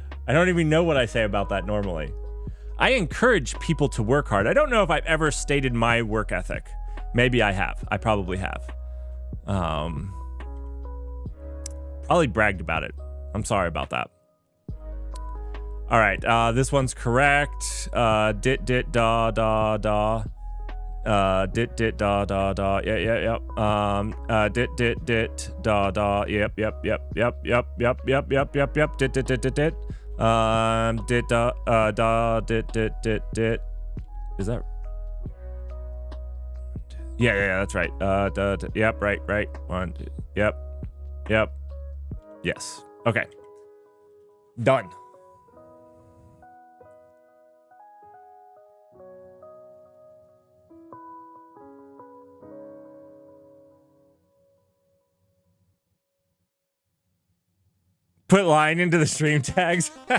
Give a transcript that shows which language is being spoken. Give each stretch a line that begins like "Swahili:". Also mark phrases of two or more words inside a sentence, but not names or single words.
English: I don't even know what I say about that normally. I encourage people to work hard. I don't know if I've ever stated my work ethic. Maybe I have. I probably have. Probably bragged about it. I'm sorry about that. All right, this one's correct. Dit da da da. Dit da da da. Yep. Dit da da. Yep. Dit. Dit da dit. Is that? Yeah, that's right. Yep, right. 1, 2. Yep. Yes. Okay. Done. Put line into the stream tags.